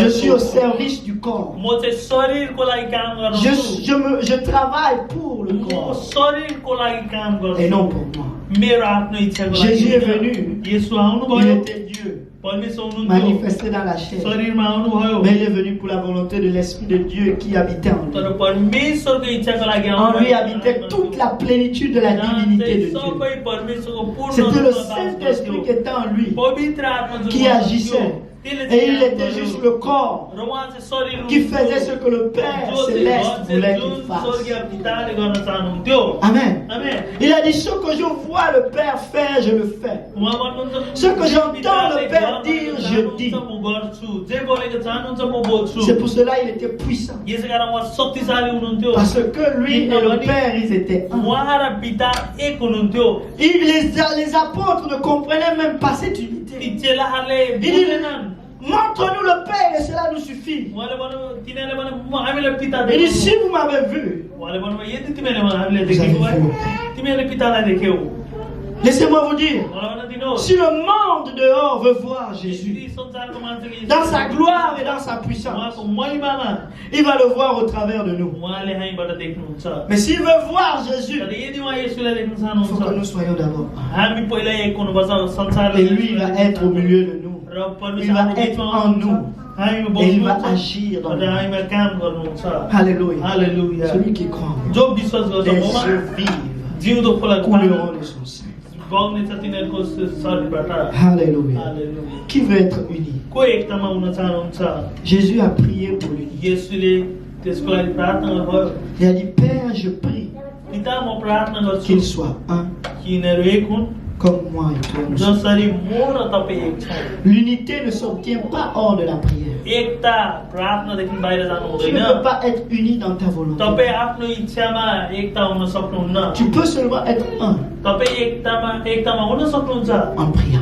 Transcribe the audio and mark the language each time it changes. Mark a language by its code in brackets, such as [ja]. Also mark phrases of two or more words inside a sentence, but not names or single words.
[fr] Je suis au service du corps. [ne] म चाहिँ शरीरको लागि काम गर्छु। [fr] Je travaille pour le [ne] म [fr] corps [ne] शरीरको लागि काम [fr] et non [ne] गर्छु, [fr] pour moi. [ne] मेरो आफ्नो इच्छाको लागि। [fr] Jésus est venu. [ne] येशू [fr] Il [ne] आउनुभयो, [fr] était Dieu, [ne] परमेश्वर हुनुहुन्थ्यो, [fr] manifesté dans la chair. [ne] शरीरमा आउनुभयो। [fr] Mais il est venu pour la volonté de l'Esprit de Dieu qui habitait en [ne] तर [fr] lui. [ne] परमेश्वरको इच्छाको लागि [fr] En lui habitait toute la plénitude de la divinité de Dieu. [ne] सबै परमेश्वरको पूर्ण [fr] C'était le [ne] रूपमा बास [fr] Saint-Esprit qui [ne] गर्थ्यो। [fr] était en lui, [ne] पवित्र आत्मा जो [fr] qui [ne] उहाँमा [fr] agissait. [ne] थियो, त्यसले [fr] Et [ne] चाहिँ [fr] il [ne] काम [fr] était [ne] गर्यो। [fr] juste le corps [ne] र उहाँ चाहिँ शरीर [fr] qui [ne] हुनुहुन्थ्यो, [fr] faisait ce que le Père [ne] जो चाहिँ [fr] céleste voulait [ne] जुन [fr] qu'il fasse. [ne] स्वर्गीय पिताले गर्न चाहनुहुन्थ्यो। [fr] Amen. [ne] आमेन। [fr] Il a dit ce que je vois le Père faire, je le fais. [ne] उहाँ भन्नुहुन्छ, [fr] Ce que j'entends [ne] पिताले [fr] le Père [ne] गर्न [fr] dire, je [ne] चाहनुहुन्छ, [fr] dis. [ne] म गर्छु, जे बोलेको चाहनुहुन्छ म बोल्छु। [fr] C'est pour cela il était puissant. [ne] यसै कारण उहाँ शक्तिशाली हुनुहुन्थ्यो। [fr] Parce que lui et le Père, ils étaient un. [ne] उहाँ र पिता एक हुनुहुन्थ्यो। [fr] Les apôtres ne comprenaient même pas cette unité. [ne] ती चेलाहरूले [fr] Il dit, [ne] बुझेनन्। [fr] montre-nous le Père et cela nous suffit. [ne] उहाँले भन्नु, तिनीहरूले भने हामीलाई पिता [fr] Il dit, [ne] देखाउनु। [fr] si vous m'avez vu, [ne] उहाँले भन्नुभयो, यदि तिमीहरूले हामीले [fr] Vous [ne] देखेको [fr] avez [ne] भए [fr] vu. [ne] तिमीहरूले पितालाई देख्यौ। [fr] laissez-moi vous dire, [ne] मलाई भन्न दिनुहोस्, [fr] si le monde dehors veut voir Jésus [ne] यदि संसारको मान्छेले [fr] dans sa gloire et dans sa puissance, [ne] उहाँको महिमामा [fr] il va le voir au travers de nous. [ne] उहाँले हामीबाट देख्नुहुन्छ। [fr] Mais s'il veut voir Jésus, [ne] तर यदि उहाँ येशूलाई देख्न [fr] il faut que nous [ne] चाहनुहुन्छ, [fr] soyons d'abord un. [ne] हामी पहिला एक हुनुपर्छ। संसारले [fr] Et lui, il va être au milieu de nous. [ne] र परमेश्वर [fr] Il va [ne] हाम्रो [fr] être [ne] बिचमा [fr] en [ne] हुनुहुन्छ। [fr] nous. [ne] हामीमा [fr] Et il va [ne] बस्नुहुन्छ [fr] agir dans [ne] र [fr] nous. [ne] हामीमा काम गर्नुहुन्छ। [fr] Alléluia. [ne] हालेलुया। [fr] Celui qui croit en [ne] जो विश्वास गर्छ [fr] des [ne] ममा [fr] yeux vifs [ne] जिउँदो खोला [fr] couleront de son sein. [ne] बग्ने छ तिनीहरूको शरीरबाट। [fr] Alléluia. [ne] हालेलुया। [fr] Qui veut être uni? [ne] को एकतामा हुन चाहनुहुन्छ? [fr] Jésus a prié pour l'unité. [ne] येशूले त्यसको लागि प्रार्थना गर्नुभयो। [fr] Il a dit, Père, je prie [ne] पिता म प्रार्थना गर्छु [fr] qu'il soit un, comme moi et toi. L'unité ne s'obtient pas hors de la prière. Tu ne peux pas être uni dans ta volonté. Tu peux seulement être un en priant.